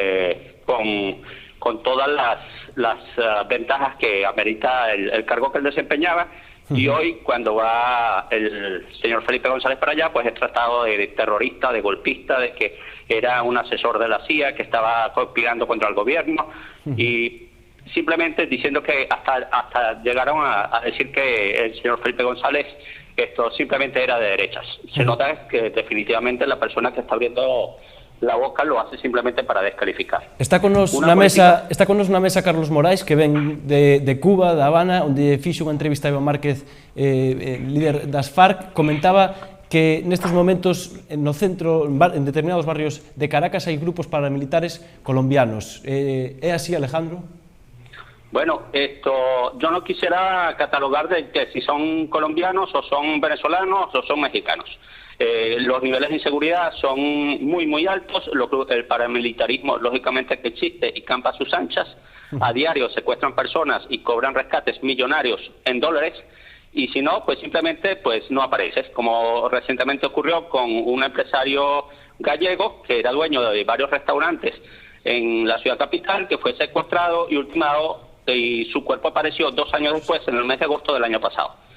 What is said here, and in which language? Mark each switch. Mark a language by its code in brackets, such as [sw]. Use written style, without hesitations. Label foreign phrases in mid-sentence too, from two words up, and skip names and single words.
[es] con todas las ventajas que amerita el cargo que él desempeñaba, y hoy cuando va el señor Felipe González para allá, pues es tratado de terrorista, de golpista, de que era un asesor de la CIA, que estaba conspirando contra el gobierno, y simplemente diciendo que hasta llegaron a decir que el señor Felipe González simplemente era de derechas. Se nota que definitivamente la persona que está abriendo la boca lo hace simplemente para descalificar. [gl] Está con nos na mesa Carlos Morais, que ven de Cuba, de Habana, onde fixo unha entrevista a Iván Márquez, líder das FARC. Comentaba que nestes momentos no centro, en determinados barrios de Caracas, hai grupos paramilitares colombianos. É así, Alejandro? [es] Bueno, yo no quisiera catalogar de que si son colombianos o son venezolanos o son mexicanos. Los niveles de inseguridad son muy altos, el paramilitarismo lógicamente que existe y campa a sus anchas, a diario secuestran personas y cobran rescates millonarios en dólares, y si no, pues simplemente pues no apareces, como recientemente ocurrió con un empresario gallego que era dueño de varios restaurantes en la ciudad capital, que fue secuestrado y ultimado, y su cuerpo apareció 2 años después, en el mes de agosto del año pasado.